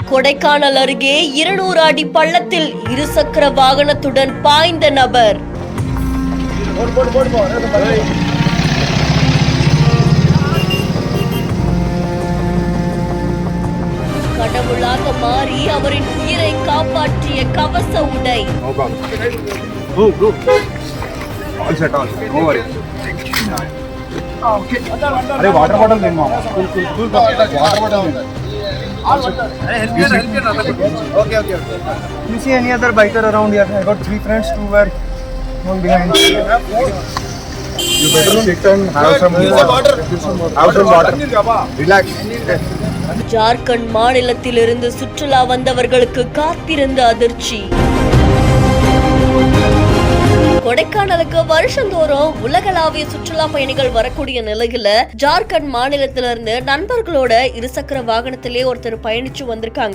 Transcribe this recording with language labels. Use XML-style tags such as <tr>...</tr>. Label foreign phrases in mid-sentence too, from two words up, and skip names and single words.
<ta>கொடைக்கானல் அருகே 200 அடி பள்ளத்தில் இருசக்கர வாகனத்துடன் பாய்ந்த நபர். கடவுளாக மாறி அவரின் உயிரை காப்பாற்றிய கவச உடை.</ta> <en>अरे water bottle</en> <hi>दे मामा</hi> <en>cool water bottle okay you see any other biker around here? I got 3 friends, 2 were one behind. You better sit and have some water relax.</en> <ta>ஜார்க்கண்ட் மாநிலத்திலிருந்து சுற்றுலா வந்தவர்களுக்கு காத்திருந்த அதிர்ச்சி. கொடைக்கானலுக்கு வருஷந்தோறும் உலகளாவிய சுற்றுலா பயணிகள் வரக்கூடிய நிலையில ஜார்க்கண்ட் மாநிலத்திலிருந்து நண்பர்களோட இருசக்கர வாகனத்திலே ஒருத்தர் பயணிச்சு வந்திருக்காங்க.</ta>